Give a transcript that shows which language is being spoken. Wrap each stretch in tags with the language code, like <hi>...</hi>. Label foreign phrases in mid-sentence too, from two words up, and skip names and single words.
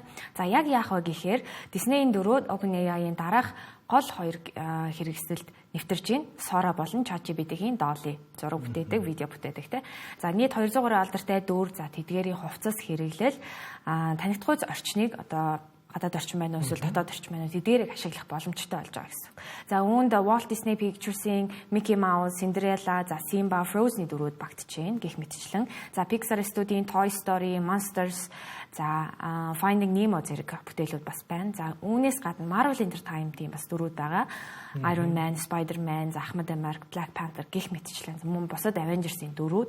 <mn>За яг яах вэ гэхээр Disney-ийн дөрөв OpenAI-ийн дараах гол хоёр хэрэгсэлд нэвтэрж байна. Sora болон ChatGPT-ийн Dolly зураг бүтээдэг, видео бүтээдэг те. За нийт 200 гаруй алдартай дүр, за тэдгээрийн хувцас хэрэглэл танигдхуйц орчныг одоо гадаад орчин байна уу эсвэл дотоод орчин байна уу тэдгээрийг ашиглах боломжтой болж байгаа гэсэн. За үүнд Walt Disney Pictures-ийн Mickey Mouse, Cinderella, за Simba, Frozen-ийн дүрүүд багтж байна гэх мэтчлэн. За Pixar студийн Toy Story, Monsters, за Finding Nemo зэрэг бүтээлүүд бас байна. За үүнээс гадна Marvel Entertainment-ийн бас дүрүүд байгаа. Iron Man, Spider-Man, Ахмад Америк, Black Panther гэх мэтчлэн мөн бусад Avengers-ийн дүрүүд.</mn>